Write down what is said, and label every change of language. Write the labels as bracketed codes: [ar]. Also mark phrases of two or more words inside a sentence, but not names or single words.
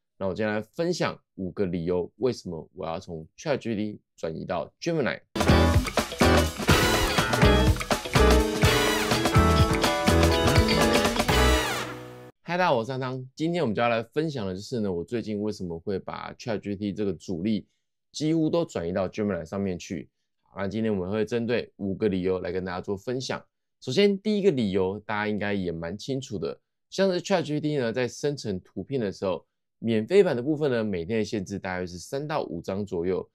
[zh] 那我今天來分享5個理由，為什麼我要從 ChatGPT 轉移到 Gemini。嗨，大家好，我是湯湯。今天我們就要來分享的就是呢，我最近為什麼會把 ChatGPT 這個主力幾乎都轉移到 Gemini 上面去。好，那今天我們會針對5個理由來跟大家做分享。首先，第一個理由大家應該也蠻清楚的，像是 ChatGPT 呢，在生成圖片的時候，免費版的部分呢，每天的限制大約是3到5張左右。